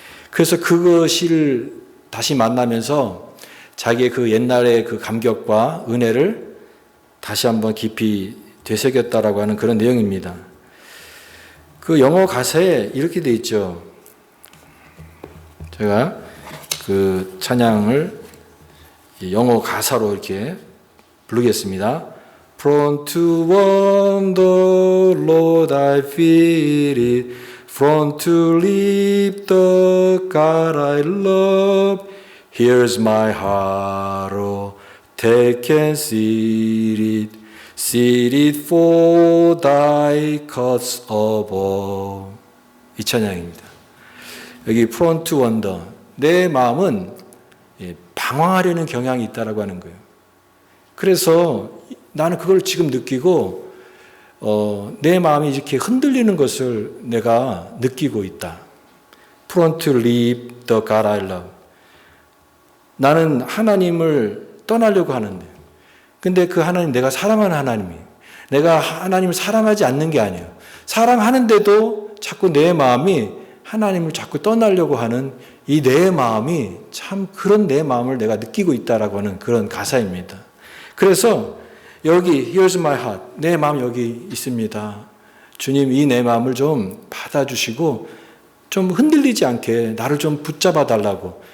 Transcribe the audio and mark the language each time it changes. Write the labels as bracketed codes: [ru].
[ko] 그래서 그 시를 다시 만나면서 자기의 그 옛날의 그 감격과 은혜를 다시 한번 깊이 되새겼다라고 하는 그런 내용입니다. 그 영어 가사에 이렇게 돼 있죠. 제가 그 찬양을 영어 가사로 이렇게 부르겠습니다. [en] Prone to wonder, Lord, I feel it. Prone to leave the God I love. Here's my heart, oh, take and seal it. Seal it for thy cause above. [ko] 이 찬양입니다. 여기 [en] prone to wonder. [ko] 내 마음은 방황하려는 경향이 있다라고 하는 거예요. 그래서 나는 그걸 지금 느끼고 내 마음이 이렇게 흔들리는 것을 내가 느끼고 있다. [en] Prone to leave the God I love. [ko] 나는 하나님을 떠나려고 하는데 근데 그 하나님 내가 사랑하는 하나님이에요. 내가 하나님을 사랑하지 않는 게 아니에요. 사랑하는데도 자꾸 내 마음이 하나님을 자꾸 떠나려고 하는 이 내 마음이 참 그런 내 마음을 내가 느끼고 있다라고 하는 그런 가사입니다. 그래서 여기 [en] Here's my heart. [ko] 내 마음 여기 있습니다. 주님 이 내 마음을 좀 받아주시고 좀 흔들리지 않게 나를 좀 붙잡아 달라고.